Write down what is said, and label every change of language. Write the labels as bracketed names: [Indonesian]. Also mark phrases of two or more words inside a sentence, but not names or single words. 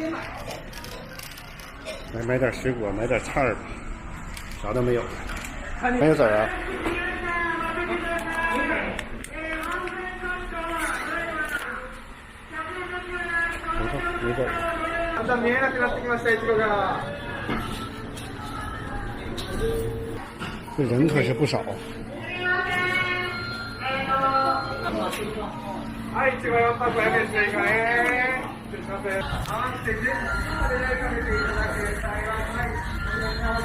[Chinese] 来买点水果，买点菜儿吧，啥都没有了，没有籽儿啊。没籽儿。 [Japanese] だんだん見えなくなってきました、いちごが。 [Chinese] 这人可是不少。 [Japanese] はい、いちご4箱500円追加ね。失礼します。合わせて全部でかけていただける際は、はい、お願いします。